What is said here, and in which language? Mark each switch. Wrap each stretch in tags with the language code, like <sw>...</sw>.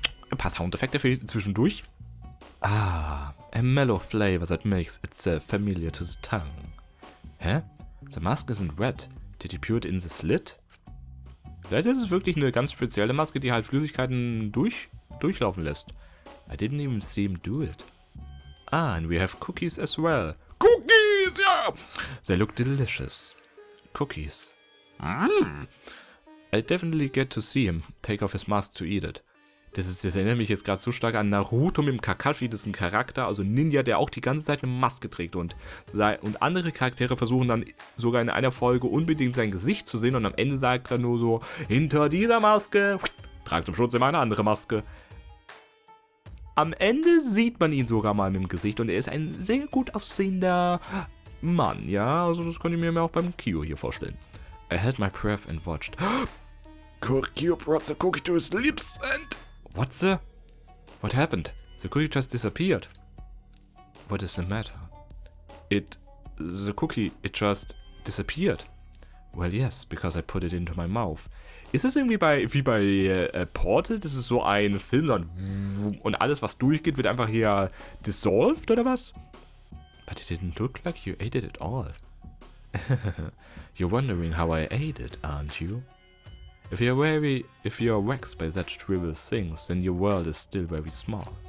<de>Ein paar Soundeffekte für zwischendurch.</de> <en>Ah, a mellow flavor that makes itself familiar to the tongue. Hä? The mask isn't red. Did you pour it in the slit?</en> <de>Vielleicht ist es wirklich eine ganz spezielle Maske, die halt Flüssigkeiten durchlaufen lässt.</de> <en>I didn't even see him do it. Ah, and we have cookies as well. Cookies, yeah! They look delicious. Cookies. I'll definitely get to see him take off his mask to eat it.</en> <de>Das erinnert mich jetzt gerade so stark an Naruto mit dem Kakashi, das ist ein Charakter, also Ninja, der auch die ganze Zeit eine Maske trägt und andere Charaktere versuchen dann sogar in einer Folge unbedingt sein Gesicht zu sehen und am Ende sagt er nur so, hinter dieser Maske, tragt zum Schutz immer eine andere Maske. Am Ende sieht man ihn sogar mal mit dem Gesicht und er ist ein sehr gut aussehender Mann, ja, also das konnte ich mir auch beim Kyo hier vorstellen.</de> <en>I held my breath and watched. Kyo brought the cookie to his lips and... What happened? The cookie just disappeared. What is the matter? The cookie just disappeared. Well, yes, because I put it into my mouth.</en> <de>Ist es irgendwie wie bei Portal? Das ist so ein Film dann und alles, was durchgeht, wird einfach hier dissolved oder was?</de> <en>But it didn't look like you ate it at all. You're wondering how I ate it, aren't you? If you're waxed by such trivial things, then your world is still very small.</en>